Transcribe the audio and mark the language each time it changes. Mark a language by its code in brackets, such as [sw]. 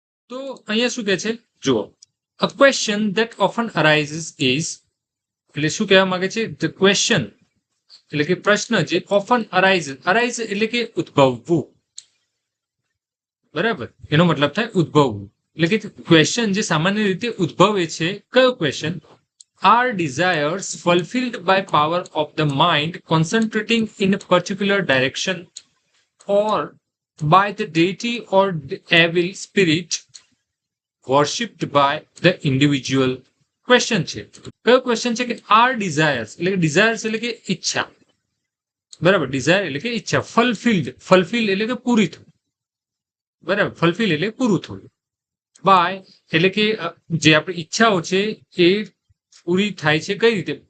[gu] તો અહીંયા શું કહે છે જુઓ, [en] a question that often arises is, [gu] એટલે શું કહેવા માંગે છે? [en] the question [gu] એટલે કે પ્રશ્ન જે [en] often arise [gu] એટલે કે ઉદ્ભવવું. બરાબર? એનો મતલબ થાય ઉદ્ભવવું. એટલે કે ક્વેશ્ચન જે સામાન્ય રીતે ઉદ્ભવે છે, કયો question? [en] Are desires fulfilled by power of the mind concentrating in a particular direction or by the deity or the evil spirit worshipped by the individual? [gu] Question છે. કયો ક્વેશ્ચન છે કે આર ડિઝાયર્સ એટલે કે ડિઝાયર્સ એટલે કે ઈચ્છા. બરાબર? ડિઝાયર એટલે કે ઈચ્છા. ફલફિલ એટલે કે પૂરી થવું. બરાબર? ફલફિલ એટલે પૂરું થયું. બાય એટલે કે જે આપણી ઈચ્છાઓ છે એ પૂરી થાય છે કઈ રીતે?